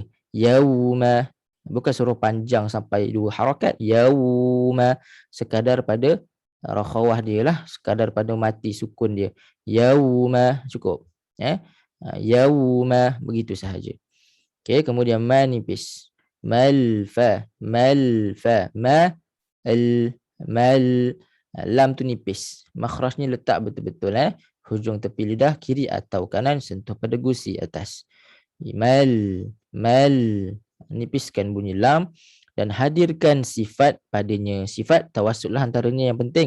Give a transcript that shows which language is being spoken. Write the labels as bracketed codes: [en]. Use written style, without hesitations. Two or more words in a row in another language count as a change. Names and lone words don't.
[ms] Yauma, bukan suruh panjang sampai 2 harakat. Yauma, sekadar pada rakhawah dia lah, sekadar pada mati sukun dia. Yauma, cukup. Yauma, begitu sahaja. Okey, kemudian ma nipis. [ar] Malfa, malfa, ma al mal, [ms] lam tu nipis. Makhrajnya letak betul-betul. Hujung tepi lidah kiri atau kanan sentuh pada gusi atas. Mal, mal, nipiskan bunyi lam dan hadirkan sifat padanya. Sifat tawassul lah antaranya yang penting.